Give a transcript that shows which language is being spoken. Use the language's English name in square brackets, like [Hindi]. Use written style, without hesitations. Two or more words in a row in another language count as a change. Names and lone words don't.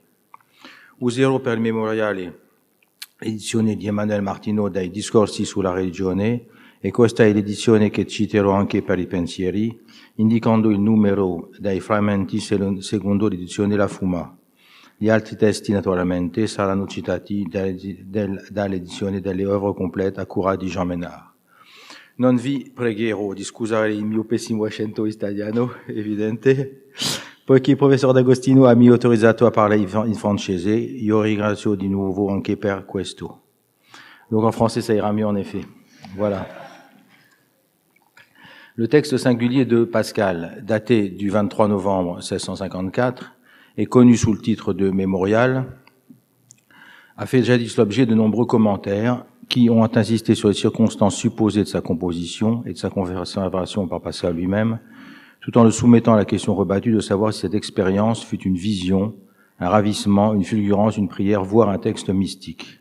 [Italian] Userò per il memoriale l'edizione di Emmanuel Martino dai Discorsi sulla religione, e questa è l'edizione che citerò anche per i pensieri, indicando il numero dei frammenti secondo l'edizione La Fuma. Gli altri testi, naturalmente, saranno citati dall'edizione delle [French] œuvres complète [Italian] a cura di Jean Ménard. Non vi pregherò di scusare il mio pessimo accento italiano, evidente, poiché il professor D'Agostino ha mi autorizzato a parlare in francese. Io ringrazio di nuovo anche per questo. [French] Donc en français, ça ira mieux en effet. Voilà. Le texte singulier de Pascal, daté du 23 novembre 1654, est connu sous le titre de Mémorial, a fait jadis l'objet de nombreux commentaires qui ont insisté sur les circonstances supposées de sa composition et de sa conservation par Pascal lui-même, tout en le soumettant à la question rebattue de savoir si cette expérience fut une vision, un ravissement, une fulgurance, une prière, voire un texte mystique.